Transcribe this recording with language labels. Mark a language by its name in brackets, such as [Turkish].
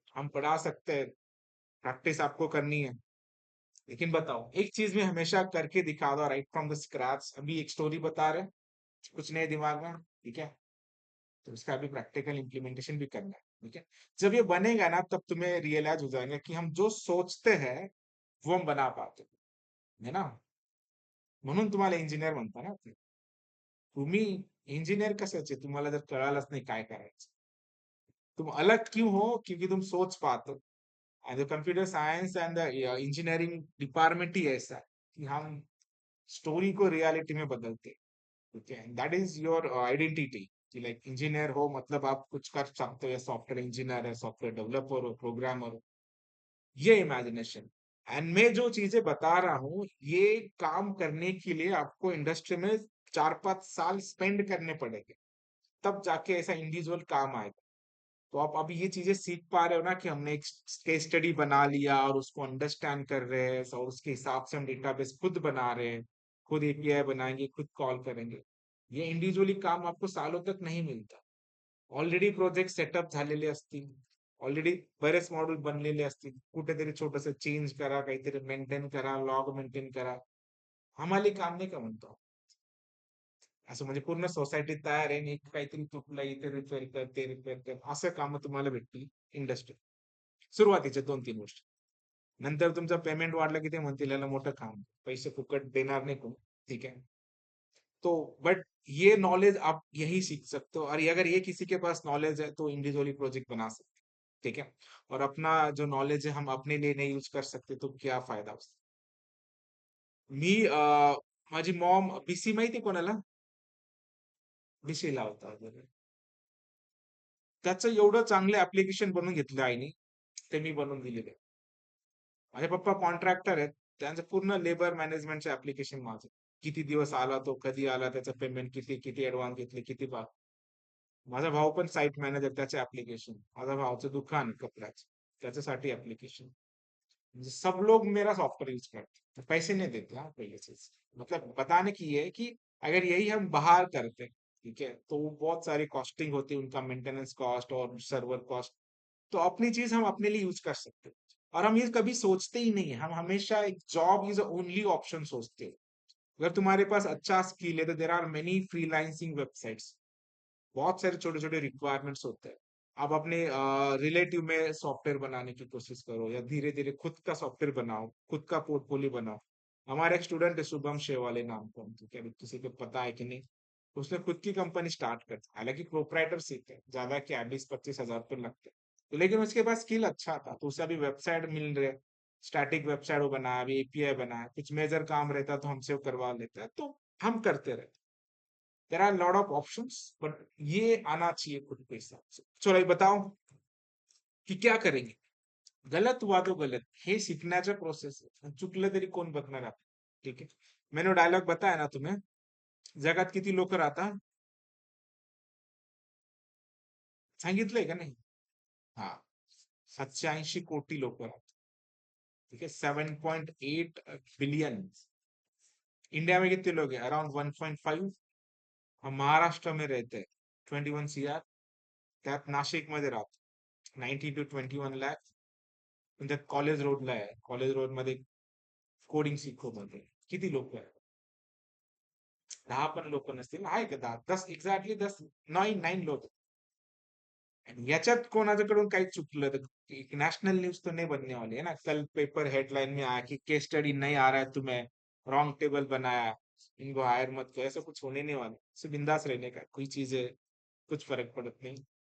[Hindi] हम पढ़ा सकते हैं, प्रैक्टिस आपको करनी है, लेकिन बताओ एक चीज में हमेशा करके दिखा दो, राइट फ्रॉम द स्क्रैच। अभी एक स्टोरी बता रहे हैं, कुछ नए दिमाग में, ठीक है, तो उसका अभी प्रैक्टिकल इम्प्लीमेंटेशन भी करना है, ठीक है। जब ये बनेगा ना, तब तुम्हें रियलाइज हो जाएगा कि हम जो सोचते हैं वो हम बना पाते हैं, है ना। [Marathi] म्हणून तुम्हाला इंजिनियर म्हणता ना ते. तुम्ही इंजिनियर कशाचे, तुम्हाला जर कळालंच नाही काय करायचं, [Hindi] तुम अलग क्यों हो, क्योंकि तुम सोच पाते हो। And the computer science and the engineering department ही ऐसा है कि हम स्टोरी को रियलिटी में बदलते हैं, ठीक है। दैट इज योर आइडेंटिटी, कि लाइक इंजीनियर हो मतलब आप कुछ कर सकते हो, या सॉफ्टवेयर इंजीनियर है, सॉफ्टवेयर डेवलपर हो, प्रोग्रामर हो, ये इमेजिनेशन। एंड मैं जो चीजें बता रहा हूँ, ये काम करने के लिए आपको इंडस्ट्री में 4-5 साल स्पेंड करने पड़ेंगे, तब जाके ऐसा इंडिविजुअल काम आएगा। तो आप अभी ये चीजें सीख पा रहे हो ना, कि हमने एक केस स्टडी बना लिया और उसको अंडरस्टैंड कर रहे हैं, और उसके हिसाब से हम डेटाबेस खुद बना रहे हैं, खुद एपीआई बनाएंगे, खुद कॉल करेंगे। ये इंडिव्हिज्युअली काम आपको सालों तक नहीं [Marathi] मिळतं. ऑलरेडी प्रोजेक्ट सेटअप झालेले असतील, ऑलरेडी बरेच मॉड्यूल बनलेले असतील, कुठेतरी छोटस चेंज करा, काहीतरी मेंटेन करा, लॉग मेंटेन करा. आम्हाला काम नाही का म्हणतो. असं म्हणजे पूर्ण सोसायटी तयार आहे आणि एक काहीतरी तुटलं, इथे रिपेअर कर, ते रिपेअर कर, असं काम तुम्हाला भेटतील इंडस्ट्री सुरुवातीचे 2-3 वर्ष. नंतर तुमचं पेमेंट वाढलं की ते म्हणतील याला मोठं काम, पैसे फुकट देणार नाही कोण, [Hindi] ठीक है। तो बट ये नॉलेज आप यही सीख सकते हो, और अगर ये किसी के पास नॉलेज है तो इंडिविजुअली प्रोजेक्ट बना सकते हैं, ठीक है। और अपना जो नॉलेज है हम अपने लिए नहीं यूज कर सकते, तो क्या फायदा उसका। [Marathi] मी माझी मॉम बीसी माहिती आहे कोणाला, बीसी लावता वगैरे, त्याचं एवढं चांगलं ऍप्लिकेशन बनवून घेतलं आईने, ते मी बनवून दिलेले. माझे पप्पा कॉन्ट्रॅक्टर आहेत, त्यांचं पूर्ण लेबर मॅनेजमेंटचं ऍप्लिकेशन माझं. किती दिवस आला तो, कधी आला, त्याचं पेमेंट किती, किती ऍडव्हान्स घेतले, किती बा. माझा भाऊ पण साईट मॅनेजर, त्याचे ऍप्लिकेशन. माझा भाऊचं दुकान आहे कपड्याचं, त्याच्यासाठी ऍप्लिकेशन. [Hindi] म्हणजे सब लोग मेरा सॉफ्टवेयर यूज करते हैं, पैसे नहीं देते, हाँ पहले चीज, मतलब बताने की ये है कि अगर यही हम बाहर करते, ठीक है, तो वो बहुत सारी कॉस्टिंग होती है, उनका मेंटेनेंस कॉस्ट और सर्वर कॉस्ट। तो अपनी चीज हम अपने लिए यूज कर सकते हैं, और हम ये कभी सोचते ही नहीं है, हम हमेशा एक जॉब इज ओनली ऑप्शन सोचते हैं। अगर तुम्हारे पास अच्छा स्किल है, तो there are many freelancing websites, बहुत सारे छोटे छोटे रिक्वायरमेंट्स होते हैं। आप अपने रिलेटिव में सॉफ्टवेयर बनाने की कोशिश करो, या धीरे धीरे खुद का सॉफ्टवेयर बनाओ, खुद का पोर्टफोलियो बनाओ। हमारा एक स्टूडेंट है शुभम शेवाले नाम का, क्या किसी को पता है कि नहीं, उसने खुद की कंपनी स्टार्ट कर, हालांकि प्रोपराइटर सीखते हैं, ज्यादा क्या 20-25 हजार रुपये लगते हैं, तो लेकिन उसके पास स्किल अच्छा था, तो उसे अभी वेबसाइट मिल रहे, स्टैटिक वेबसाइट वो बनाया, अभी एपीआई बनाया, कुछ मेजर काम रहता तो हमसे वो करवा लेता है, तो हम करते रहते। There are lot of options, but ये आना चाहिए खुद के हिसाब से। चलो ये बताओ कि क्या करेंगे, गलत हुआ तो गलत, [Marathi] हे शिकण्याचा प्रोसेस आहे, चुकलं तरी कोण बघणार आहे, ठीक आहे। [Hindi] मैंने डायलॉग बताया ना तुम्हें, [Marathi] जगात किती लोक राहतात, सांगितलंय का नाही, हा, 780 कोटी लोक राहतात, ठीक है, 7.8 बिलियन। [Hindi] इंडिया में कितने लोग हैं, अराउंड 1.5। [Marathi] हम महाराष्ट्र में रहते हैं 21 CR, त्यात नाशिक मध्ये राहतो 19 to 21 लाख, त्यात कॉलेज रोडला आहे, कॉलेज रोड मध्ये कोडिंग शिकवत होते, किती लोक आहेत, 10 पण लोक नसतील, आहे का 10, 10 एक्झॅक्टली 10, 9 लोक। आणि याच्यात कोणाच्याकडून काही चुकलं तर [Hindi] नेशनल न्यूज तो नहीं बनने वाली है ना, कल पेपर हेडलाइन में आया कि केस स्टडी नहीं आ रहा है तुम्हें, रॉन्ग टेबल बनाया, इनको हायर मत करो, ऐसा कुछ होने नहीं वाला, सिर्फ बिंदास रहने का, कोई चीजें कुछ फर्क पड़त नहीं।